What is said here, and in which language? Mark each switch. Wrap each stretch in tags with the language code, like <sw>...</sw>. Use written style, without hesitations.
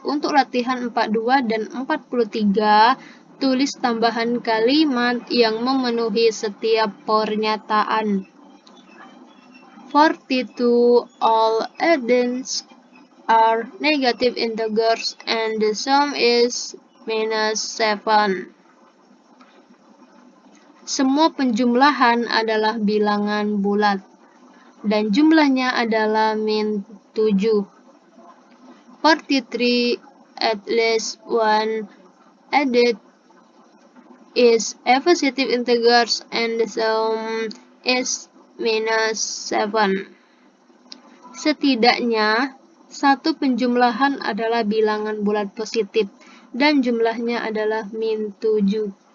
<id>Untuk latihan 42 dan 43, tulis tambahan kalimat yang memenuhi setiap pernyataan.</id> <en>42. All addends are negative integers and the sum is -7.</en> <id>Semua penjumlahan adalah bilangan bulat dan jumlahnya adalah -7.</id> <en>43 at least one added is a positive integers and the sum is -7.</en> <id>Setidaknya, satu penjumlahan adalah bilangan bulat positif dan jumlahnya adalah -7.</id>